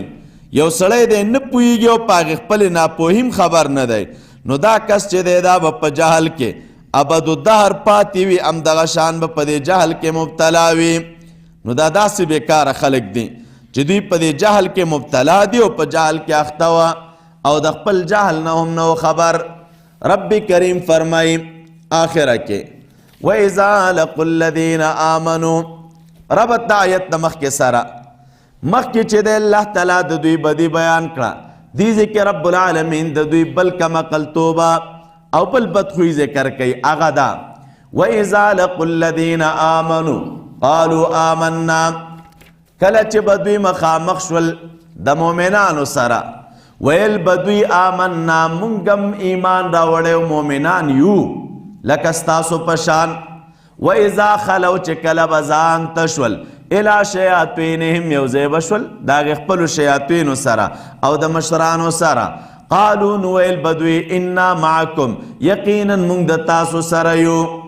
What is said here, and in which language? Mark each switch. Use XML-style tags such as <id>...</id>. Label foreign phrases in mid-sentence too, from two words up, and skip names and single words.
<ps>یو سړی دی نه پوهیږي او په هغې خپلې ناپوهي هم خبر نه دی، نو دا کس چې دی دا به په جهل کې ابدالدهر پاتې وي، همدغه شان به په دې جهل کې مبتلا وي. نو دا داسې بېکاره خلک دي چې دوی په دې جهل کې مبتلا دي او په جهل کې اخته وه او د خپل جهل نه هم نه خبر. رب کریم فرمای آخره کې</ps> <ar>وَإِذَا لَقُوا الَّذِينَ آمَنُوا،</ar> <ps>ربط د آیت د مخکې سره مخکې چې دی</ps> <ar>الله تعالی</ar> <ps>د دوی بدي بیان کړه، دې ځای کې</ps> <ar>رب العالمین</ar> <ps>د دوی بل کمقلتوبه او بل بدخویي ذکر کوي. هغه دا</ps> <ar>وَإِذَا لَقُوا الَّذِينَ آمَنُوا قَالُوا آمَنَّا،</ar> <ps>کله چې به دوی مخامخ شول د مؤمنانو سره ویل به دوی آمنا مونږ هم ایمان راوړی مؤمنان یو لکه ستاسو په شان.</ps> <ar>وإذا خلو</ar> <ps>چې کله به ځان ته شول</ps> <ar>الی شیاطینهم</ar> <ps>یو ځای به شول د هغې خپلو شیاطینو سره او د مشرانو سره قالو نو ویل به دوی</ps> <ar>انا معکم</ar> <ps>یقینا مونږ د تاسو سره یو.</ps>